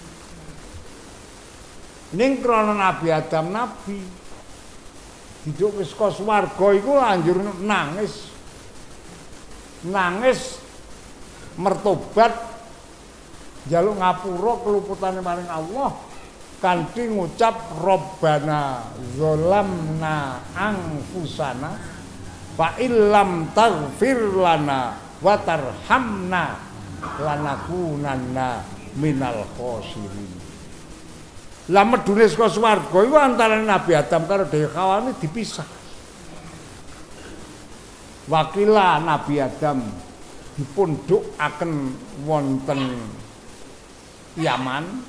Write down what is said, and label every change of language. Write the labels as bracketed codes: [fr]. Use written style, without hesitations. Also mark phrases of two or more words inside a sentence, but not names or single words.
[jv] Ning krana Nabi Adam nabi diduke saka swarga iku anjur nangis. Nangis mertobat njaluk ngapura keluputane maring Allah kanthi ngucap [ar] ربنا ظلمنا أنفسنا فإن لم تغفر لنا وترحمنا لنكونن من الخاسرين. [jv] Lah medune saka swarga iku antarané Nabi Adam karo Dewi Hawa dipisah. Wakila Nabi Adam dipundhukaken wonten Yaman.